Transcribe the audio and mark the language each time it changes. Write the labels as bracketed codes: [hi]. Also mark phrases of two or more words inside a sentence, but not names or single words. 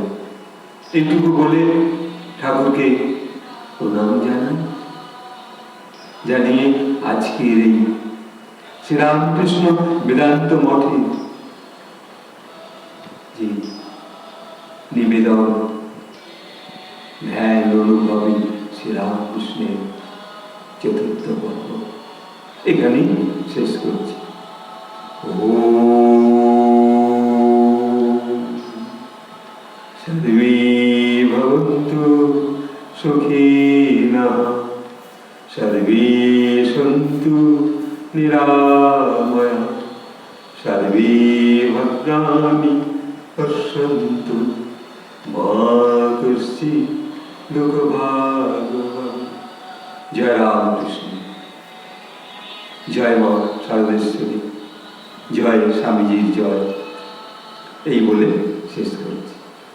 [bn] এইটুকু বলে ঠাকুরকে প্রণাম জানান, জানিয়ে আজকের এই শ্রীরামকৃষ্ণ বেদান্ত মঠে যে নিবেদন, ধ্যান অনুভবী শ্রীরামকৃষ্ণের চতুর্থ পর্ব এখানেই শেষ করছি। [sa] সর্বে ভবন্তু সুখিনঃ, সর্বে সন্তু নিরাময়াঃ, সর্বে ভদ্রাণি পশ্যন্তু মা কশ্চিৎ দুঃখভাগ্ ভবেৎ। [bn] জয় রামকৃষ্ণ। জয় মা শারদেশ্বরী, জয় স্বামীজির জয়, এই বলে শেষ করছি।